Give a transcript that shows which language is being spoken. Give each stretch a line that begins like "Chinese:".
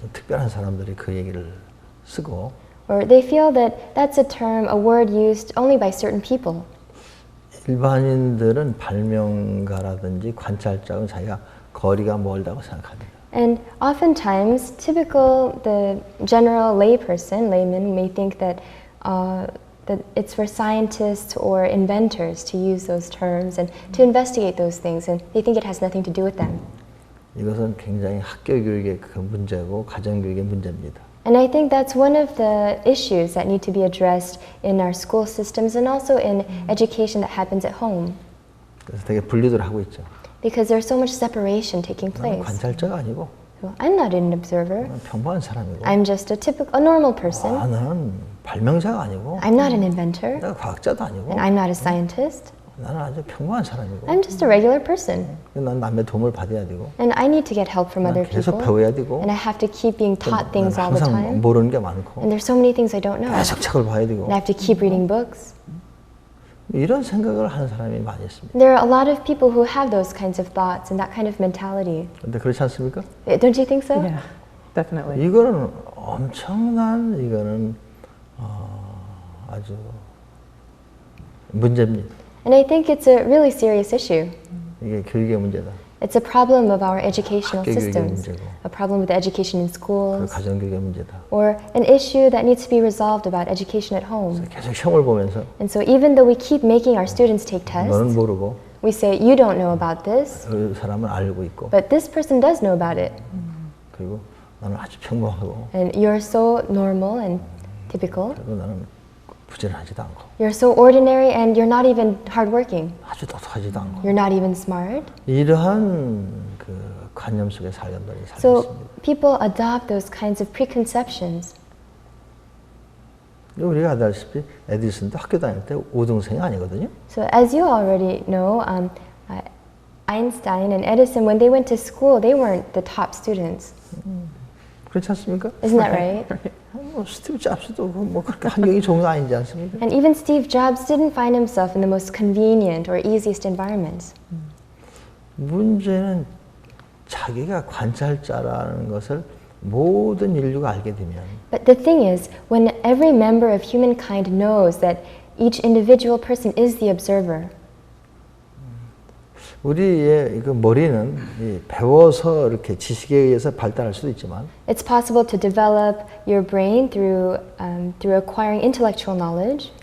Korean: 특별한 사람들이 그 얘기를 쓰고
English: Or they feel that that's a term, a word used only by certain people.
Korean: 일반인들은 발명가라든지 관찰자는 자기가 거리가 멀다고 생각합니다.
English: And oftentimes, the general layman may think that that it's for scientists or inventors to use those terms and to investigate those things, and they think it has nothing to do with them.
Korean: 이것은 굉장히 학교 교육의 그 문제고 가정 교육의 문제입니다.
English: And I think that's one of the issues that need to be addressed in our school systems and also in education that happens at home.
Korean: 그래서 되게 분리를 하고 있죠.
English: Because there's so much separation taking
Korean: 나는
English: place.
Korean: 관찰자가 아니고
English: So I'm not an observer.
Korean: 나는 평범한 사람이고
English: I'm just a normal person.
Korean: 나는 발명자가 아니고
English: I'm not an inventor.
Korean: 내가 과학자도 아니고
English: And I'm not a scientist.
Korean: 나는 아주 평범한 사람이고
English: I'm just a regular person.
Korean: 난 남의 도움을 받아야 되고
English: And I need to get help from other
Korean: 계속
English: people.
Korean: 배워야 되고
English: And I have to keep being taught things all the
Korean: 항상
English: time.
Korean: 모르는 게 많고
English: And there's so many things I don't know.
Korean: 계속 책을 봐야 되고
English: And I have to keep reading books.
Korean: 이런 생각을 하는 사람이 많이 있습니다.
English: There are a lot of people who have those kinds of thoughts and that kind of mentality.
Korean: 근데 그렇지 않습니까?
English: Don't you think so? Yeah, definitely.
Korean: 이거는 엄청난 이거는 아주 문제입니다.
English: And I think it's a really serious issue.
Korean: 이게 교육의 문제다.
English: It's a problem of our educational
Korean: 학교 교육의
English: systems,
Korean: 문제고.
English: a problem with education in 그 schools,
Korean: 가정 교육의 문제다.
English: or an issue that needs to be resolved about education at home.
Korean: 계속 시험을 보면서
English: And so even though we keep making our students take
Korean: 너는
English: tests,
Korean: 모르고
English: we say, you don't know about this,
Korean: 그 사람은 알고 있고
English: but this person does know about it.
Korean: 그리고 나는 아주 평범하고
English: And you're so normal and typical.
Korean: 그리고 나는 부지런하지도 않고
English: You're so ordinary and you're not even hardworking.
Korean: 아주 똑똑하지도 않고
English: You're not even smart.
Korean: 이러한 그 관념 속에 사람들이 살고
English: So
Korean: 있습니다.
English: people adopt those kinds of preconceptions.
Korean: 우리가 알다시피 에디슨도 학교 다닐 때 우등생이 아니거든요.
English: So as you already know, Einstein and Edison, when they went to school, they weren't the top students.
Korean: 그렇지 않습니까?
English: Isn't that right?
Korean: 뭐 스티브 잡스도 뭐 그렇게 환경이 좋은 거 아니지 않습니까?
English: And even Steve Jobs didn't find himself in the most convenient or easiest environments.
Korean: 문제는 자기가 관찰자라는 것을 모든 인류가 알게 되면
English: But the thing is, when every member of humankind knows that each individual person is the observer,
Korean: 우리의 그 머리는 이 배워서 이렇게 지식에 의해서 발달할 수도 있지만
English: it's possible to develop your brain through acquiring intellectual knowledge.